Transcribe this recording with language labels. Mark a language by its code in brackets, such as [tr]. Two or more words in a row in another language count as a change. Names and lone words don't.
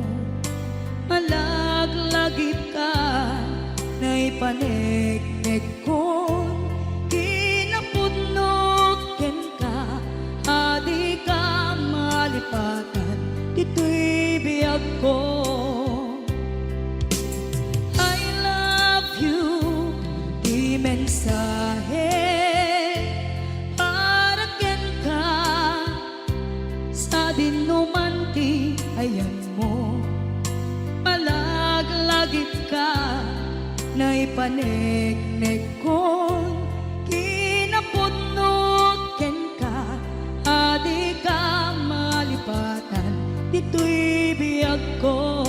[ilo] Malaglagip ka na ipaneknek ko, kinapudnot ken ka, adi ka malipatan dito'y biyag ko. [en] I love you, [ilo] di mensahe para ken ka sa dinuman ti ayan mo. Malaglagip ka na ipaneknek ko, kinapudnot ken ka, adi ka malipatan dito'y biyag ko.